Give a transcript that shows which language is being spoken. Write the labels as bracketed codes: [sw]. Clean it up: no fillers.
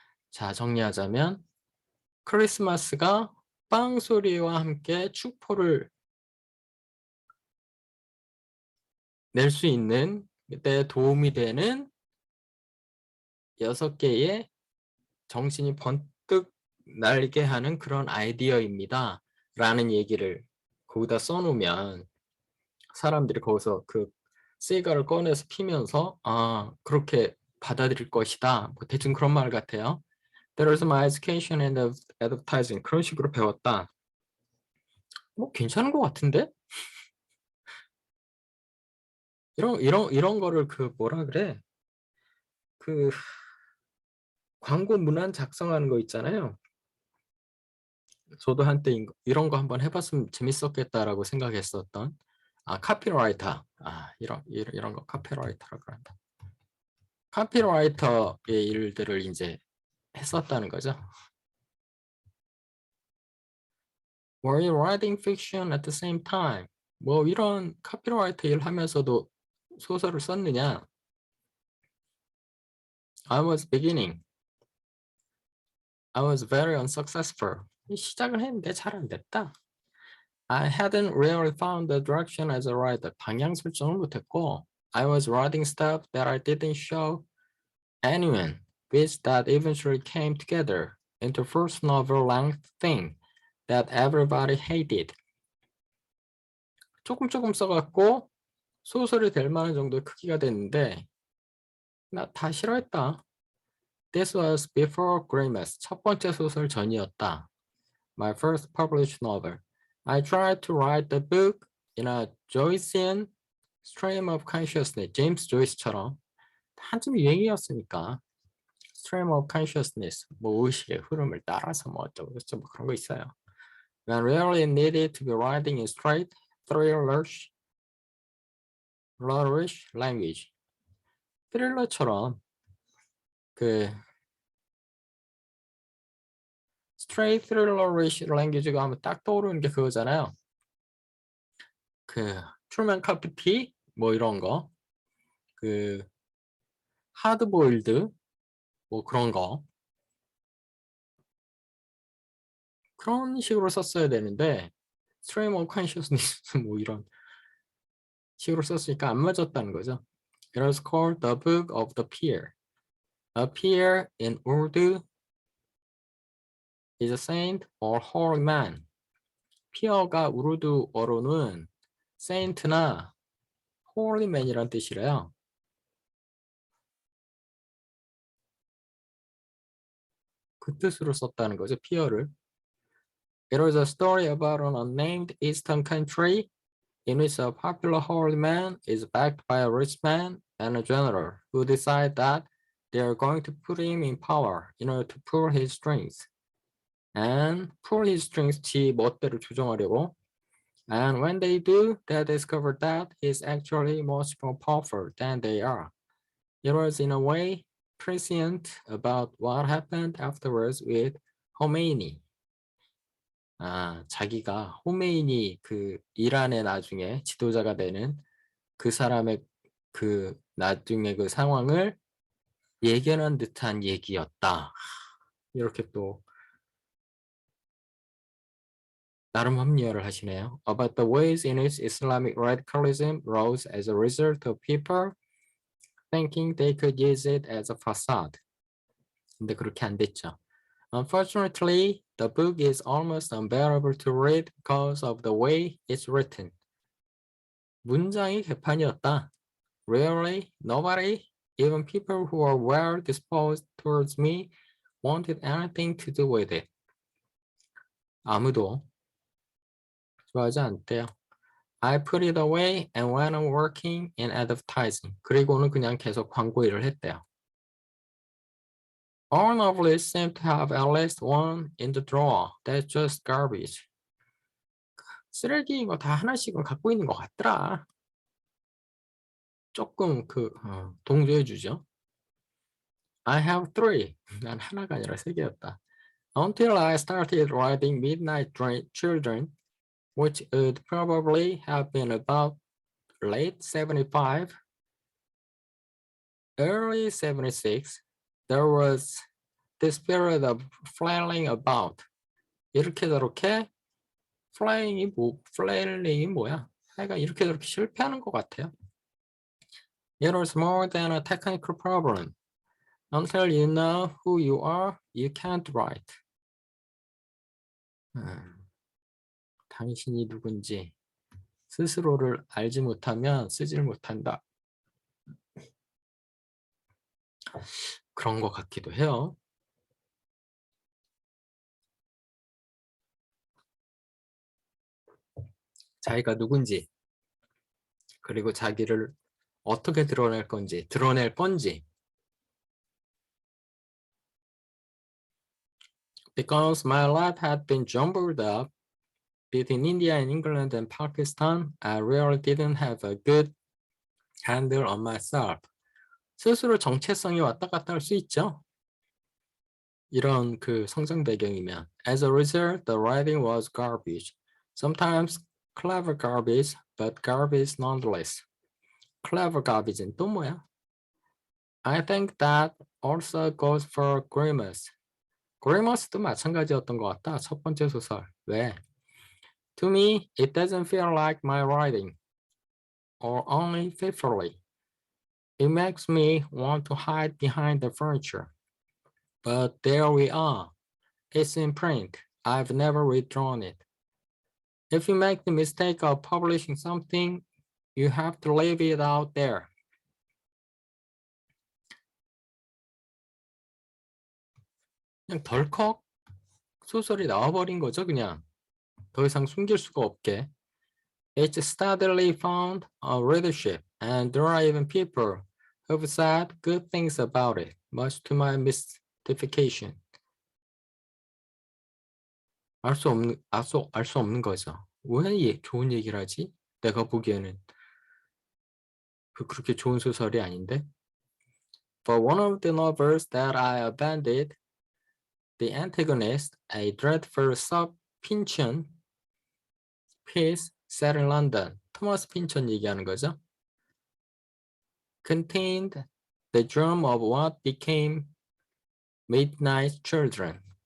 [ko] 자, 정리하자면 크리스마스가 빵 소리와 함께 축포를 낼 수 있는 데 도움이 되는 6개의 정신이 번뜩 날게 하는 그런 아이디어입니다. 라는 얘기를 거기다 써놓으면 사람들이 거기서 그 시가를 꺼내서 피면서 아 그렇게 받아들일 것이다. 뭐 대충 그런 말 같아요. [en] There is my education and advertising. [ko] 그런 식으로 배웠다. 뭐 괜찮은 것 같은데? 이런 거를 그 뭐라 그래? 그 광고 문안 작성하는 거 있잖아요. 저도 한때 이런 거 한번 해봤으면 재밌었겠다라고 생각했었던 카피라이터 이런 거 카피라이터라고 한다. 카피라이터의 일들을 이제 했었다는 거죠. [en] Were you writing fiction at the same time? [ko] 뭐 이런 카피라이터 일 하면서도 소설을 썼느냐? [en] I was beginning. I was very unsuccessful. [ko] 시작을 했는데 잘 안 됐다. [en] I hadn't really found the direction as a writer. [ko] 방향 설정을 못했고 [en] I was writing stuff that I didn't show anyone, which that eventually came together into first novel-length thing that everybody hated. [ko] 조금 써갖고 소설이 될 만한 정도의 크기가 됐는데 나 다 싫어했다. [en] This was before Grimace. [ko] 첫 번째 소설 전이었다. [en] My first published novel. I tried to write the book in a Joycean stream of consciousness. [ko] 제임스 조이스처럼 한참 유행이었으니까 stream of consciousness, 뭐 의식의 흐름을 따라서 뭐 어쩌고 저쩌고 그런 거 있어요. [en] When really needed to be writing in straight, thrillerish language. [ko] 트릴러처럼 그 [en] straight thrillerish language [ko] 가 하면 딱 떠오르는 게 그거잖아요. 그 트루먼 카포티 뭐 이런 거, 그 하드보일드 뭐 그런 거 그런 식으로 썼어야 되는데 stream of consciousness 뭐 이런 식으로 썼으니까 안 맞았다는 거죠. [en] It was called the Book of the Peer. A peer in Urdu is a saint or holy man. [ko] 피어가 우르두어로는 saint나 holy man이란 뜻이래요. 그 뜻으로 썼다는 거죠, 피어를. [en] It was a story about an unnamed eastern country in which a popular holy man is backed by a rich man and a general who decide that they are going to put him in power in order to pull his strings. And pull his strings [ko] 지 멋대로 조정하려고. [en] And when they do, they discover that he's actually much more powerful than they are. It was in a way prescient about what happened afterwards with Khomeini. [ko] 자기가 호메이니 그 이란의 나중에 지도자가 되는 그 사람의 그 나중에 그 상황을 예견한 듯한 얘기였다. 이렇게 또 나름 합리화를 하시네요. [en] About the ways in which Islamic radicalism rose as a result of people thinking they could use it as a facade. [ko] 근데 그렇게 안 됐죠. [en] Unfortunately, the book is almost unbearable to read because of the way it's written. [ko] 문장이 개판이었다. [en] Rarely, nobody, even people who are well disposed towards me, wanted anything to do with it. [ko] 아무도 좋아하지 않대요. [en] I put it away and went on working in advertising. [ko] 그리고는 그냥 계속 광고 일을 했대요. [en] All novelists seem to have at least one in the drawer. That's just garbage. [ko] 쓰레기인 거 다 하나씩은 갖고 있는 것 같더라. 조금 동조해 주죠. [en] I have three. [ko] 난 하나가 아니라 세 개였다. [en] Until I started writing Midnight Children, which would probably have been about late 75, early 76, there was this period of flailing about. [ko] 이렇게 저렇게 flailing이 뭐야? 하여간 이렇게 저렇게 실패하는 것 같아요. [en] It was more than a technical problem. Until you know who you are, you can't write. [ko] 당신이 누군지 스스로를 알지 못하면 쓰질 못한다. 그런 것 같기도 해요. 자기가 누군지, 그리고 자기를 어떻게 드러낼 건지, [en] Because my life had been jumbled up between India and England and Pakistan, I really didn't have a good handle on myself. [ko] 스스로 정체성이 왔다 갔다 할 수 있죠. 이런 성장 배경이면. [en] As a result, the writing was garbage. Sometimes clever garbage, but garbage nonetheless. [ko] Clever garbage는 또 뭐야? [en] I think that also goes for Grimace. [ko] Grimace도 마찬가지였던 것 같다. 첫 번째 소설. 왜? [en] To me, it doesn't feel like my writing, or only fitfully. It makes me want to hide behind the furniture. But there we are. It's in print. I've never withdrawn it. If you make the mistake of publishing something, you have to leave it out there. [ko] 그냥 덜컥 소설이 나와버린 거죠, 그냥. 더 이상 숨길 수가 없게. [en] It's steadily found a readership, and there are even people who've said good things about it, much to my mystification. [ko] 알 수 없는 거죠. 왜 좋은 얘기를 하지? 내가 보기에는 그렇게 좋은 소설이 아닌데. [en] For one of the novels that I abandoned, the antagonist, a dreadful sub-Pynchon piece set in London, [ko] 토마스 핀천 얘기하는 거죠. [en] Contained the germ of what became Midnight Children.